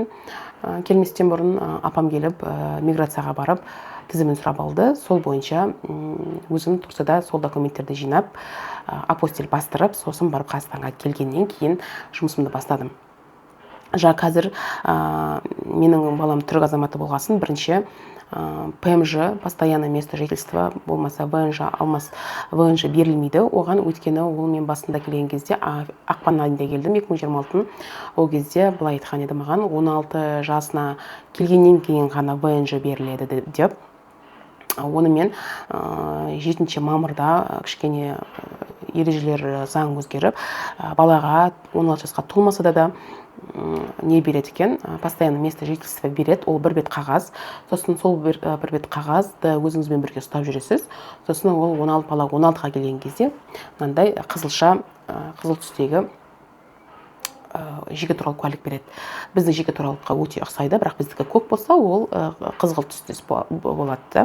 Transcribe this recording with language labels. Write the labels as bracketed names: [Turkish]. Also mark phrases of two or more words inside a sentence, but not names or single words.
[Kazakh] Келместен бұрын апам келіп, миграцияға барып, тізімін сұрап алды. Сол бойынша өзім Турцияда сол документтерді жинап, апостиль бастырып, сосын барып Қазақстанға келгеннен кейін жұмысымды бастадым. Қазір менің балам түрік азаматы болғасын, бірінші ПМЖ, [Russian] постоянное место жительства, [Kazakh] болмаса ВНЖ берілмейді. Оған өйткені ол мен басында келген кезде, ақпан айында келдім, 2026. Ол кезде былай айтқан еді маған, 16 жасына келгеннен кейін ғана ВНЖ беріледі деп. Оны мен 7 мамырда кішкене ережелер заң өзгеріп, балаға 16 жасқа толмаса да не береді екен, [Russian] постоянно место жительства [Kazakh] береді, ол бір бет қағаз. Сосын сол бір бет қағазды өзіңізбен бірге ұстап жүресіз. Сосын ол бала 16-ға келген кезде мынандай қызыл түстегі жеке туралы куәлік береді. Біздің жеке туралыққа өте ұқсайды, бірақ біздікі көк болса, ол қызғылт түстес болады.